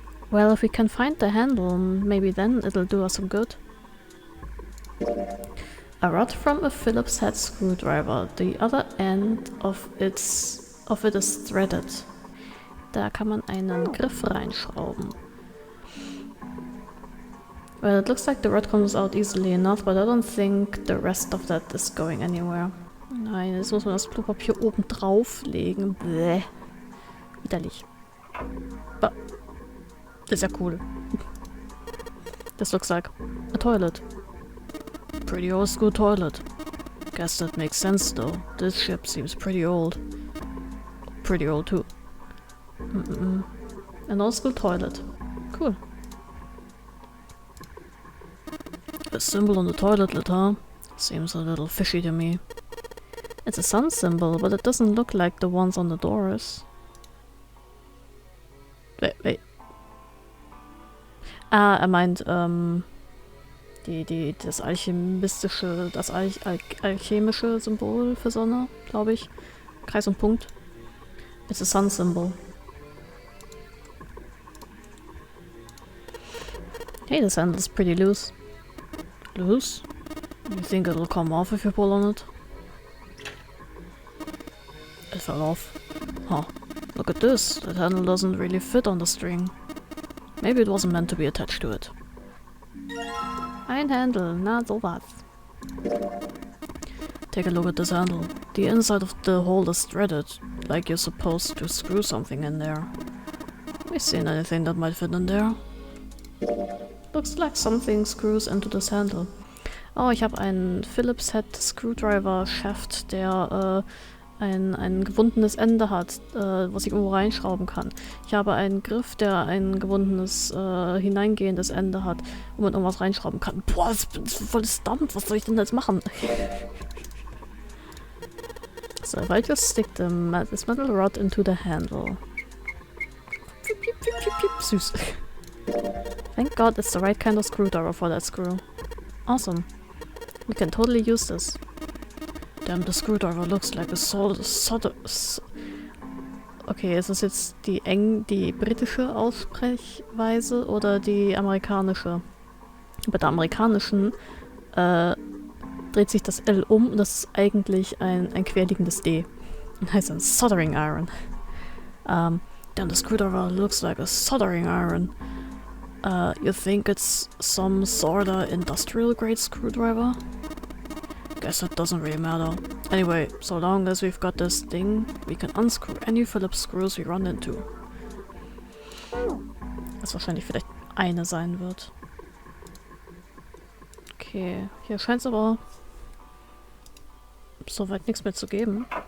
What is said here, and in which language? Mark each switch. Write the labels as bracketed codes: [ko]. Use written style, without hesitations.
[en] Well, if we can find the handle, maybe then it'll do us some good. A rod from a Phillips head screwdriver. The other end of it is threaded. [de] Da kann man einen Griff reinschrauben. [en] Well, it looks like the rod comes out easily enough, but I don't think the rest of that is going anywhere. [de] Nein, jetzt muss man das Klopapier oben drauf legen. Bäh. Widerlich. Bah. Das ist ja cool. [en] This looks like a toilet. Pretty old school toilet. Guess that makes sense though. This ship seems pretty old. Pretty old too. An old school toilet. Cool. A symbol on the toilet lid, huh? Seems a little fishy to me. It's a sun symbol, but it doesn't look like the ones on the doors. Wait. [de] Ah, meint, das alchemistische, das alchemische Symbol für Sonne, glaube ich. Kreis und Punkt. [en] It's a sun symbol. Hey, this handle is pretty loose. Loose? You think it'll come off if you pull on it? It fell off. Huh. Look at this. That handle doesn't really fit on the string. Maybe it wasn't meant to be attached to it. [de] Ein Handle, na sowas. [en] Take a look at this handle. The inside of the hole is threaded, like you're supposed to screw something in there. Have you seen anything that might fit in there? Looks like something screws into this handle. [de] Oh, ich habe einen Phillips Head Screwdriver Shaft, der ein gewundenes Ende hat, was ich irgendwo reinschrauben kann. Ich habe einen Griff, der ein gewundenes, hineingehendes Ende hat, wo man irgendwas reinschrauben kann. Boah, das ist voll Stumpf, was soll ich denn jetzt machen? [en] So, if I just stick this metal rod into the handle. Süß. Thank God it's the right kind of screwdriver for that screw. Awesome. We can totally use this. Damn, the screwdriver looks like a [de] Okay, ist das jetzt die britische Aussprechweise oder die amerikanische? Bei der amerikanischen dreht sich das L um und das ist eigentlich ein querliegendes D. Das heißt ein soldering iron. [en] Damn, the screwdriver looks like a soldering iron. You think it's some sorta industrial grade screwdriver? Guess that doesn't really matter. Anyway, so long as we've got this thing, we can unscrew any Phillips screws we run into. [de] Was wahrscheinlich vielleicht eine sein wird. Okay, hier scheint es aber soweit nichts mehr zu geben.